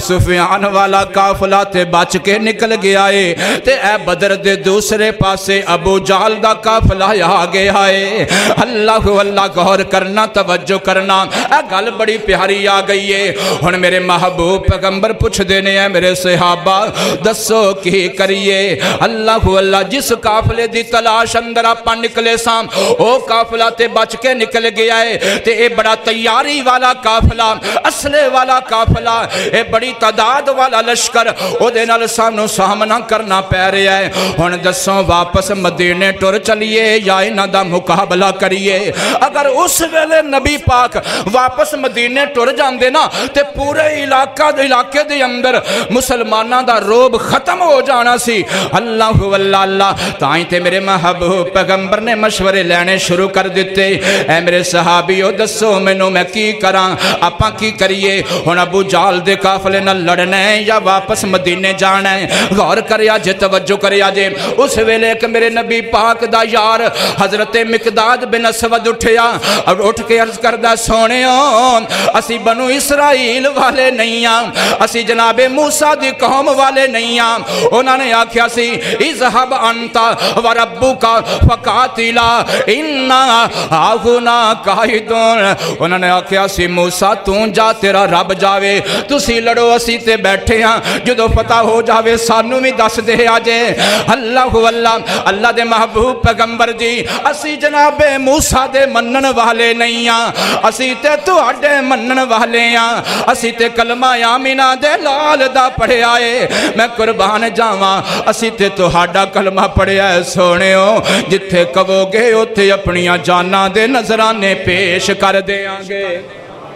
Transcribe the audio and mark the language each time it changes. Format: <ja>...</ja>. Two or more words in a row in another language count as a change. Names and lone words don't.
<pa>سفیان والا قافلہ تے بچ کے نکل گیا ہے تے اے بدر دے دوسرے پاسے ابو جہل دا قافلہ آ گیا ہے اللہ واللہ غور کرنا توجہ کرنا اے گل بڑی پیاری آ گئی ہے ہن میرے محبوب پیغمبر پوچھ دینے ہیں میرے صحابہ دسو کی کریے اللہ اللہ جس قافلے دی تلاش اندر آپاں نکلے سام او قافلہ تے بچ کے نکل گیا ہے تے اے بڑا تیاری والا قافلہ اسلحے والا قافلہ اے بڑی تعداد والا لشکر او دے نال سامنے سامنا کرنا پے رہا ہے ہن دسو واپس مدینے ٹر چلیے یا انہاں دا مقابلہ کریے اگر اس ویلے نبی پاک واپس مدینے ٹر جاندے نا تے پورے علاقے دے اندر مسلماناں دا روب ختم ہو جانا سی اللہ واللہ اللہ تائیں تے میرے محبوب پیغمبر نے مشورے لینے شروع کر دیتے اے میرے صحابیو دسو مینوں میں کی کراں آپاں کی کریے ہن ابو جہل دے قافلے نال لڑنا ہے یا واپس مدینے جانا ہے غور کریا جے توجہ کریا جے اس ویلے ایک میرے نبی پاک دا یار حضرت مقداد بن اسود اٹھیا اور اٹھ کے عرض کردہ سونےو اسی بنو اسرائیل والے نہیں ہیں اسی جناب موسیٰ دی قوم والے نہیں ہیں انہوں نے آکھیا سی</pa> <ar>اذهب انت وربک فقاتلا انا ہاہنا قاعدون</ar> <pa>انہوں نے آکھیا سی موسیٰ تو جا تیرا رب جاوے تسی لڑو اسی تے بیٹھے ہیں جدو پتہ ہو جاوے سانو بھی دس دے آجے اللہ اللہ دے محبوب پیغمبر جی اسی جناب موسیٰ دے منن والے نہیں ہیں اسی تے تو اڈے منن والے ہیں اسی تے کلمہ آمینہ دے لال دا پڑھے آئے میں قربان جاواں اسی تے تو ہاڈا کلمہ پڑھے آئے سونے ہو جتھے کہو گے اتھے اپنیاں جاناں دے نظرانے پیش کر دے آنگے</pa>